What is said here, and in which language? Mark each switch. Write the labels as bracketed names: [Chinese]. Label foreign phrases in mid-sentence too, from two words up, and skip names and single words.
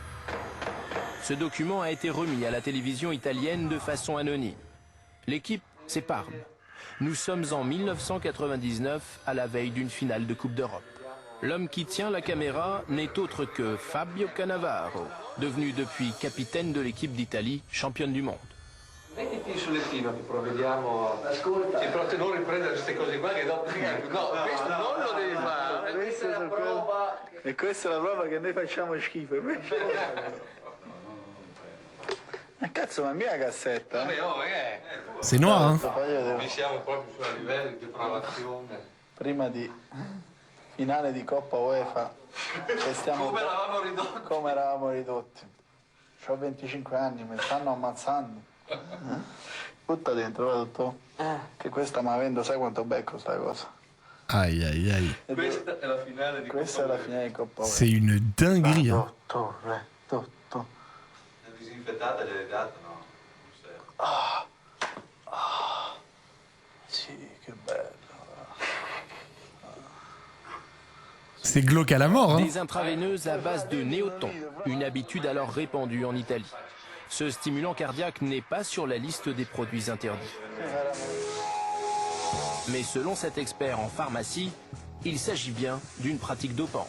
[French] Ce document a été remis à la télévision italienne de façon anonyme. L'équipe, c'est Parme. Nous sommes en 1999, à la veille d'une finale de Coupe d'Europe. L'homme qui tient la caméra n'est autre que Fabio Cannavaro, devenu depuis capitaine de l'équipe d'Italie, championne du monde. [Italian] Mettiti il solettino che provvediamo. Ascolta. Sì, però te non riprendere queste cose qua che dopo. No, questo non lo devi fare. Questa è la prova. E questa è la prova che noi facciamo schifo. Ma cazzo, ma mia cassetta? Vabbè, oh, [French] C'est noir, hein. [Italian] Noi siamo proprio su a livello di depravazione. Prima di finale di Coppa UEFA. Che stiamo... Come eravamo ridotti? Come eravamo ridotti. Ho 25 anni, mi stanno ammazzando. Butta dentro, va tutto. Che questa mi avendo, sai quanto becco sta cosa. [French] Aïe aïe aïe. [Italian] Questa è la finale di Coppa. Questa è la finale di Coppa UEFA. [French] C'est une dinguerie. Hein. [Italian] Dottore, dottore. La disinfettata gliel'hai data, no? Non serve. Sì, che bello. [French] C'est glauque à la mort. Hein. Des intraveineuses à base de néoton, une habitude alors répandue en Italie. Ce stimulant cardiaque n'est pas sur la liste des produits interdits. Mais selon cet expert en pharmacie, il s'agit bien d'une pratique dopante.